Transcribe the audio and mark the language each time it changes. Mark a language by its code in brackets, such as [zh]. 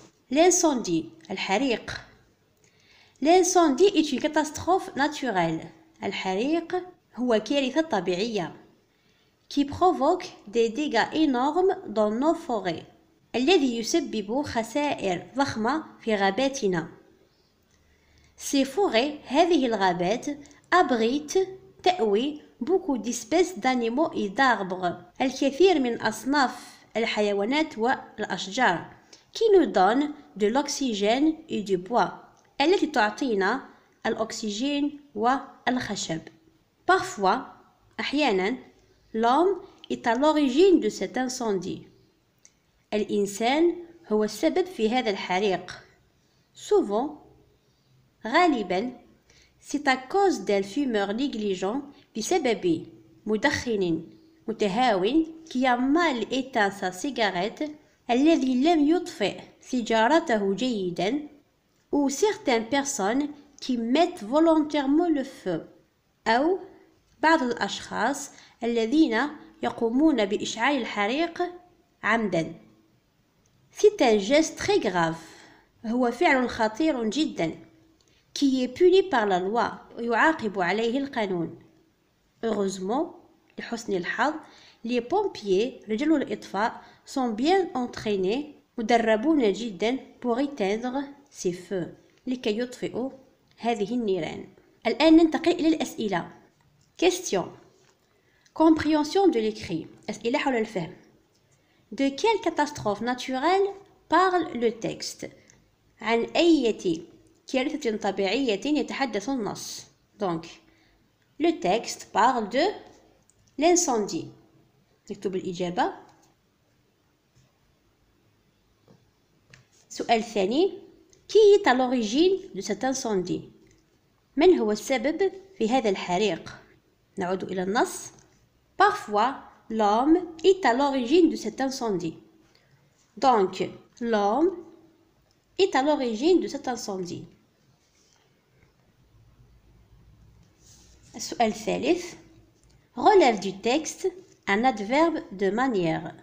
[fr] L'incendie, [ar] الحريق. [fr] L'incendie est une catastrophe naturelle. [ar] الحريق هو كارثة طبيعية [fr] qui provoque des dégâts énormes dans nos forêts. [ar] الذي يسبب خسائر ضخمة في غاباتنا. [fr] Ces forêts, [ar] هذه الغابات, [fr] abritent [ar] تأوي [fr] beaucoup d'espèces d'animaux et d'arbres. [ar] الكثير من أصناف الحيوانات والأشجار [fr] qui nous donnent de l'oxygène et du bois. [ar] التي تعطينا الأكسجين والخشب. [fr] Parfois, [ar] أحيانا, [fr] l'homme est à l'origine de cet incendie. [ar] الإنسان هو السبب في هذا الحريق. [fr] Souvent, [ar] غالبا, [fr] c'est à cause d'un fumeur négligent [ar] بسبب مدخن متهاون [fr] qui a mal éteint sa cigarette [ar] الذي لم يطفئ سيجارته جيدا [fr] ou certaines personnes qui mettent volontairement le feu [ar] أو بعض الأشخاص الذين يقومون بإشعال الحريق عمدا. [fr] C'est un geste très grave. [ar] هو فعل خطير جدا [fr] qui est puni par la loi [ar] ويعاقب عليه القانون. [fr] Heureusement, [ar] لحسن الحظ, [fr] les pompiers, [ar] رجال الإطفاء, [fr] sont bien entraînés, [ar] مدربون جدا [fr] pour éteindre ces feux, [ar] لكي يطفئوا هذه النيران. الآن ننتقل إلى الأسئلة. Question. [fr] Compréhension de l'écrit. [ar] أسئلة حول الفهم. [fr] De quelle catastrophe naturelle parle le texte? [ar] عن أي كارثة طبيعية يتحدث النص. [fr] Donc, le texte parle de l'incendie. [ar] نكتب الإجابة. السؤال الثاني. [fr] Qui est à l'origine de cet incendie? [ar] من هو السبب في هذا الحريق؟ نعود إلى النص. [fr] Parfois, l'homme est à l'origine de cet incendie. Donc, l'homme est à l'origine de cet incendie. [ar] السؤال الثالث. [fr] Relève du texte un adverbe de manière.